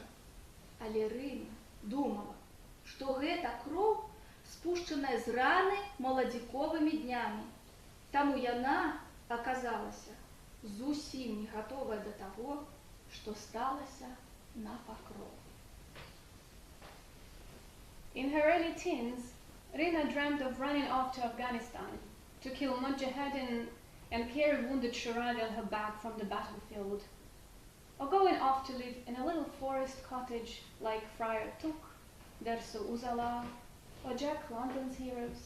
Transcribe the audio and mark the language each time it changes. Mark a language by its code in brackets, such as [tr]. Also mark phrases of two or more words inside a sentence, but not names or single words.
[be] Але Рына думала, што гэта кроў, спушчаная з раны маладзіковымі днямі. Таму яна аказалася зусім не гатовая да таго, што сталася на пакров. [en] In her early teens, Rina dreamed of running off to Afghanistan to kill mujahideen and carry wounded Shirag on her back from the battlefield, or going off to live in a little forest cottage like Friar Tuck, Dersu Uzala, or Jack London's heroes.